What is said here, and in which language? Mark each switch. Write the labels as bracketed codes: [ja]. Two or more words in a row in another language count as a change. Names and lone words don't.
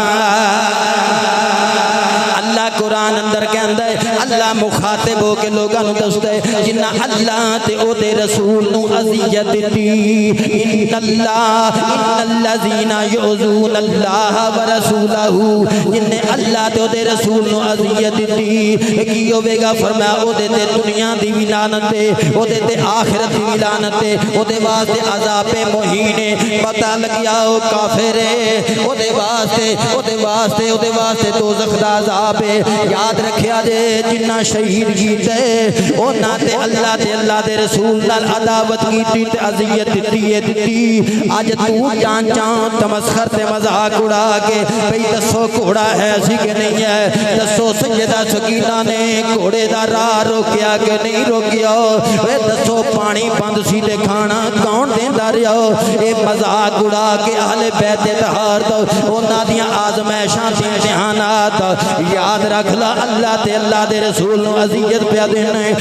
[pa] قرآن اندر کہندا ہے اللہ مخاطب ہو کے لوگاں نوں دسدا ہے جنہ اللہ تے او دے رسول نوں اذیت دتی [ar] ان الذین یؤذون اللہ ورسولہ [pa] جن نے اللہ تے او دے رسول نوں اذیت دتی کی ہوے گا فرمایا او دے تے دنیا دی وی لعنت ہے او دے تے آخرت دی وی لعنت ہے او دے واسطے عذاب مہین ہے پتہ لگیا او کافر ہے او دے واسطے دوزخ دا عذاب ہے یاد رکھیا جے جنہ شہید کیتے انہاں تے اللہ دے رسول نال عداوت کیتی تے اذیت دتی اج تو جان تمسخر تے مذاق اڑا کے بھئی دسو گھوڑا ہے سی کہ نہیں ہے دسو سیدہ سکینہ نے گھوڑے دا راہ روکیا کہ نہیں روکیا اے دسو پانی بند سی تے کھانا کون دیندا رہیا اے مذاق اڑا کے اہل بیت اطہار تو انہاں دیاں آزمائشاں تے امتحانات یاد رکھ لا اللہ تے اللہ دے رسول نو اذیت پیا دینا ہے